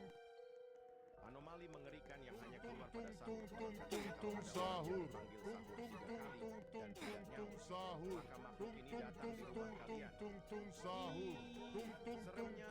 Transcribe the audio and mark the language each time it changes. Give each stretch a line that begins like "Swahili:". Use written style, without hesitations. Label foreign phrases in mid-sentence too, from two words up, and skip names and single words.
Indonesian: Anomali mengerikan yang hanya keluar pada Tung sahur. tung Konon tung katanya tung kalau tung ada orang yang sahur. dipanggil Tung sahur tung 3 tung kali tung dan tung tidak tung nyaut, sahur. maka makhluk ini datang di rumah Tung kalian. sahur. Hi, Tung tung tung seremnya.